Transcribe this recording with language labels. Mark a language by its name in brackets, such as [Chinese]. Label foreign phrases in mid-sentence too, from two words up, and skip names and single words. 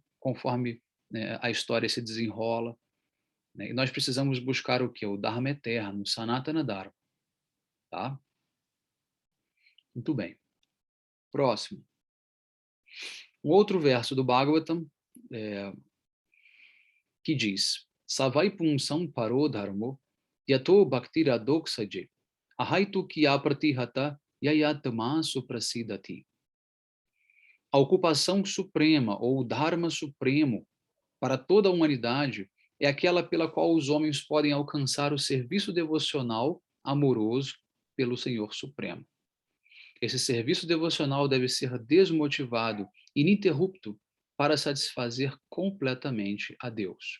[Portuguese] Conforme, né, a história se desenrola, né? E nós precisamos buscar o quê? O Dharma eterno, o [Sanskrit] सनातन धर्म. [Portuguese] Tá? Muito bem. Próximo. Um outro verso do Bhagavatam que diz [Sanskrit] सवै पुंसम् परो धर्मो यतो भक्तिर डोक्षजे अहैतु किय प्रतिहत ययात्मा सुप्रसीदति. [Portuguese] A ocupação suprema ou o Dharma supremo para toda a humanidade é aquela pela qual os homens podem alcançar o serviço devocional amoroso pelo Senhor Supremo. Esse serviço devocional deve ser desmotivado, ininterrupto, para satisfazer completamente a Deus.